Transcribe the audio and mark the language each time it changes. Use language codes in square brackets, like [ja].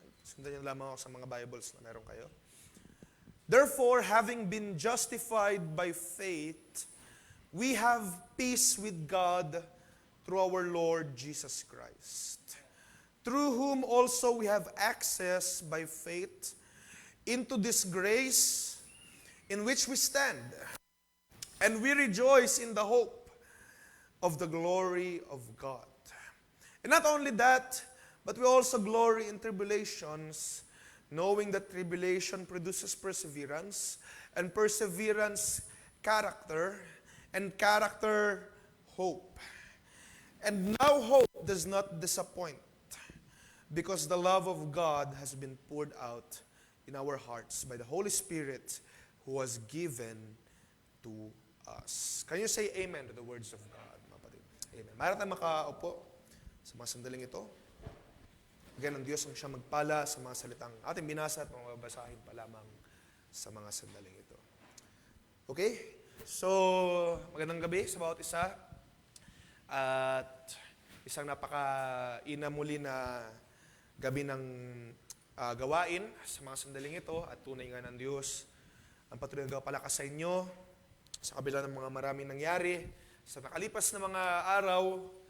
[tl] Sundan niyo lamang ako sa mga Bibles na meron kayo. [en] Therefore, having been justified by faith, we have peace with God through our Lord Jesus Christ, through whom also we have access by faith into this grace in which we stand, and we rejoice in the hope of the glory of God. And not only that, but we also glory in tribulations, knowing that tribulation produces perseverance, and perseverance, character, and character, hope. And now hope does not disappoint, because the love of God has been poured out in our hearts by the Holy Spirit who was given to us. Can you say amen to the words of God, [tl] mga kapatid? [en] Amen. [tl] Mayroon tayong makaupo sa mga sandaling ito. Again, ang Diyos ang siya magpala sa mga salitang ating binasa at mga babasahin pa lamang sa mga sandaling ito. Okay? So, magandang gabi sa bawat isa. At isang napaka-ina muli na gabi ng gawain sa mga sandaling ito at tunay nga ng Diyos ang patuloy na palakas sa inyo sa kabila ng mga maraming nangyari sa nakalipas na mga araw.